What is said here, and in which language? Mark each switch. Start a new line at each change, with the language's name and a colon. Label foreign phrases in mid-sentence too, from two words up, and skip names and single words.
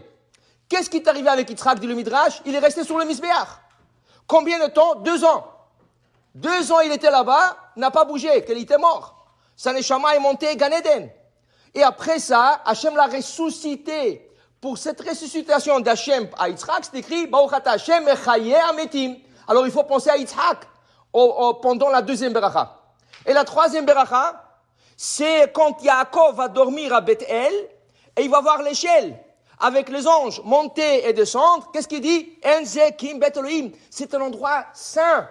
French: Qu'est-ce qui est arrivé avec Yitzhak, dit le Midrash? Il est resté sur le Mizbeach. Combien de temps? 2 ans. 2 ans il était là-bas, n'a pas bougé, qu'il était mort. Sa neshama est monté Gan Eden. Et après ça, Hachem l'a ressuscité. Pour cette ressuscitation d'Hachem à Yitzhak, c'est écrit,
Hebrew: ברוך אתה השם מחיה המתים.
French: Alors il faut penser à Yitzhak pendant la deuxième beracha. Et la troisième beracha, c'est quand Yaakov va dormir à Bethel et il va voir l'échelle avec les anges monter et descendre. Qu'est-ce qu'il dit?
Hebrew: אין זה כי אם בית אלוהים.
French: C'est un endroit saint.